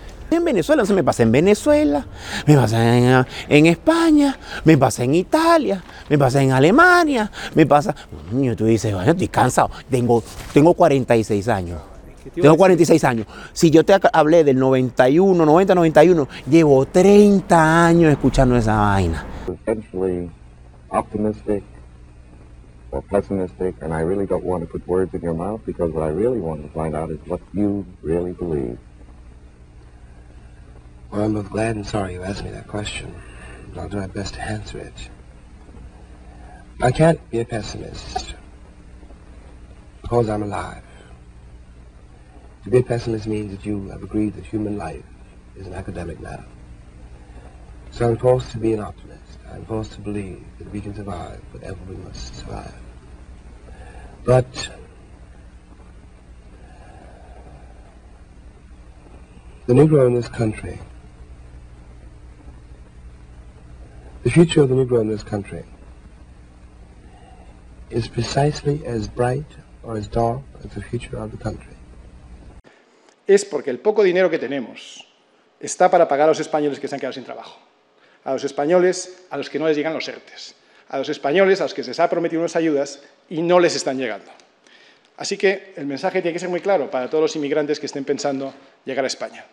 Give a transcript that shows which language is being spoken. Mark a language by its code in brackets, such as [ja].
[es] En Venezuela, entonces me pasé en Venezuela, me pasé en España, me pasé en Italia, me pasé en Alemania, me pasa. Niño, tú dices, bueno, estoy cansado, tengo 46 años. Tengo 46 años. Si yo te hablé del 91, 90, 91, llevo 30 años escuchando esa vaina. [en] Essentially optimistic or pessimistic, and I really don't want to put words in your mouth because what I really want to find out is what you really believe. Well, I'm both glad and sorry you asked me that question, but I'll do my best to answer it. I can't be a pessimist because I'm alive. To be a pessimist means that you have agreed that human life is an academic matter. So I'm forced to be an optimist. I'm forced to believe that we can survive whatever we must survive. But the Negro in this country, the future of the Negro in this country is precisely as bright or as dark as the future of the country. [es] Es porque el poco dinero que tenemos está para pagar a los españoles que se han quedado sin trabajo, a los españoles a los que no les llegan los ERTEs, a los españoles a los que se les ha prometido unas ayudas y no les están llegando. Así que el mensaje tiene que ser muy claro para todos los inmigrantes que estén pensando llegar a España.